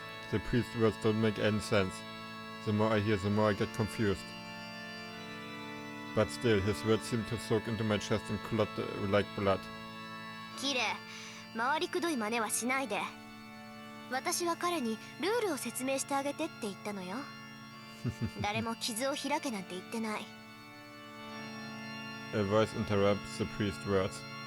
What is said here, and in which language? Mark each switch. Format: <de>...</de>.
<en>The priest's words don't make any sense. The more I hear, the more I get confused. But still, his words seem to soak into my chest and clot like blood.</en> <ja>キレ、回りくどい真似はしないで。私は彼にルールを説明してあげてって言ったのよ。誰も傷を開けなんて言ってない。</ja> <en>A voice interrupts the priest's words.</en>